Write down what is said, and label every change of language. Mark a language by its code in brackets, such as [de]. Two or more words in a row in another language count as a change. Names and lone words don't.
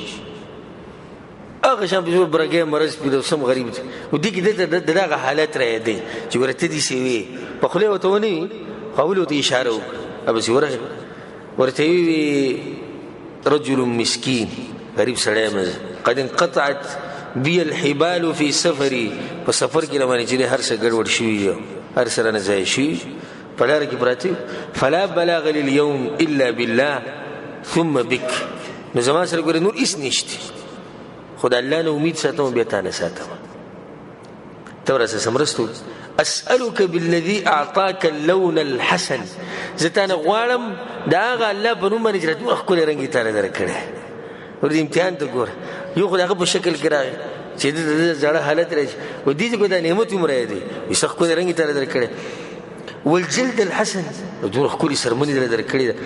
[ps] هغه شان په برګی مرض پې سم غریب دی. او دې کې د دغه حالت رایادی چې ګوره ته داسې وې، په خولې ورته ونه وي، خو اول ورته اشاره وکړه، بس ورغی ورته وی [ar] رجل مسکین، [ps] غریب سړی مې [ar] قد انقطعت بي الحبال في سفري، [ps] په سفر کې روانې چې هر څه ګډوډ شوي، هر څه رانه ځای شوي، په لاره کې پراته. [ar] فلا بلاغ لليوم الا بالله ثم بك. [ps] نو زما سره ګوره نور هېڅ نشته، خو د الله نه امید ساتم، بیا تا نه ساتم. ته ورسه څه مرسته وکړه. [ar] اسألك بالذي اعطاك اللون الحسن، [ps] زه تا نه غواړم د هغه الله په نوم باندې چې راته ښکلی رنګ یې تا نه درکړی. ور دې امتحان ته ګوره، یو خو د هغه په شکل کې راغی چې د زړه حالت راشي، و دې چې دا نعمت هم رایادی، وایي څه ښکلی رنګ یې تا نه درکړی. [ar] والجلد الحسن، [ps] دومره ښکلې څرمنې یې درکړې ده.